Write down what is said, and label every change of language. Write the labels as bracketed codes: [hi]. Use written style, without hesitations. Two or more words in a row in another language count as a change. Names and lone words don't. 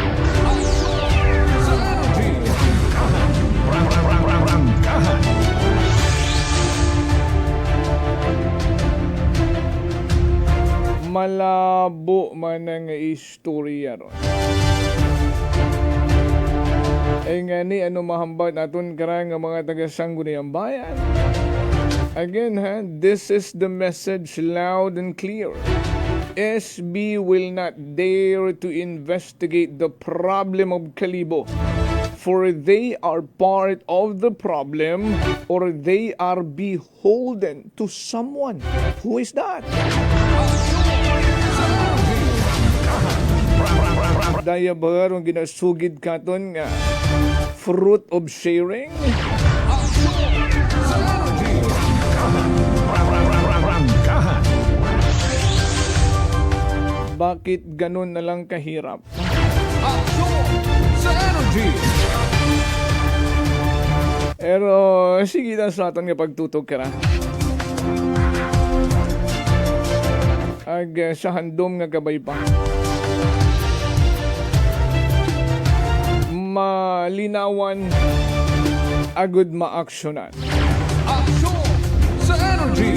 [akl] Malabo man ang istorya ron. Nga ni ano mahambag naton karang nga mga taga-Sangguniang Bayan. [en] Again, this is the message loud and clear. SB will not dare to investigate the problem of Kalibo, for they are part of the problem or they are beholden to someone. Who is that? [akl] Daya ba ang ginasugid katon nga [en] fruit of sharing? [tl] Bakit ganun na lang kahirap? [akl] Pero sige na sa aton nga pagtutog ka na. Ag sa handom nga gabay pa. Malinawan, agud maaksyonan. Aksyon sa energy!